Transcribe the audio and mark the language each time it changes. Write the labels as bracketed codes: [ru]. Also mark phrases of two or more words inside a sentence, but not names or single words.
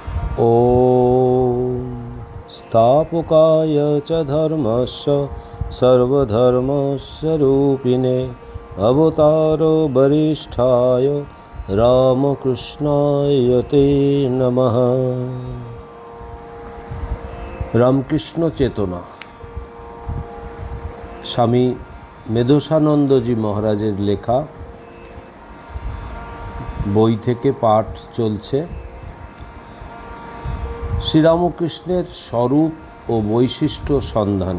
[sa] ॐ स्थापकाय च धर्मस्य सर्वधर्मस्वरूपिणे अवतारो वरिष्ठाय रामकृष्णाय ते नमः। [bn] রামকৃষ্ণ চেতনা স্বামী মেধসানন্দজি মহারাজের লেখা বই থেকে পাঠ চলছে। শ্রীরামকৃষ্ণের স্বরূপ ও বৈশিষ্ট্য সন্ধানে।